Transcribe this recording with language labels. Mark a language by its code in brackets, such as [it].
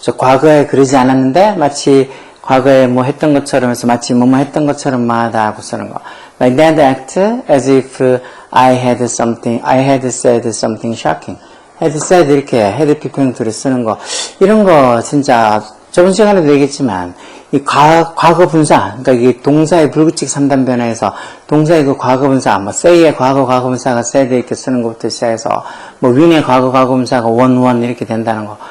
[ko] 과거에 그러지 않았는데 마치 과거에 뭐 했던 것처럼 해서 마치 뭐뭐 했던 것처럼 말하다 하고 쓰는 거. [en] My dad act as if I had said something shocking. [ko] had said 이렇게 had PP 형태로 쓰는 거. 이런 거 진짜 저번 시간에도 얘기했지만 이 과거 분사, 그러니까 이게 동사의 불규칙 3단 변화에서 동사의 그 과거 분사, 뭐 say의 과거 분사가 said 이렇게 쓰는 것부터 시작해서 뭐 win의 과거 분사가 won 이렇게 된다는 거.